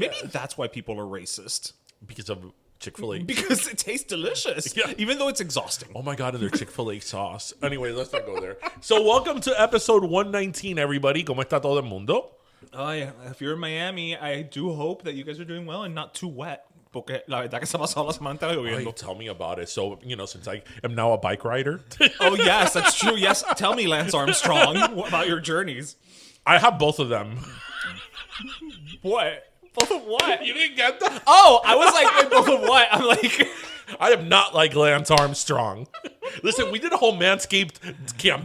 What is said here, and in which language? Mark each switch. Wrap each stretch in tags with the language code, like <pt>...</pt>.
<en>Maybe that's why people are racist. Because of Chick-fil-A. Because it tastes delicious, even though it's exhausting. Oh my God, and their Chick-fil-A sauce. Anyway, let's not go there. So welcome to episode 119, everybody.</en> <es>¿Cómo está todo el mundo?</es> <en>Oh yeah, if you're in Miami, I do hope that you guys are doing well and not too wet.</en> <es>Porque la verdad que se ha pasado la semana entera lloviendo.</es> <en>Tell me about it. So, since I am now a bike rider. Oh yes, that's true. Yes, tell me, Lance Armstrong, about your journeys. I have both of them. What? Both of what? You didn't get that? Oh, I was like, wait, both of what? I'm like... I am not like Lance Armstrong. Listen, we did a whole Manscaped campaign.</en>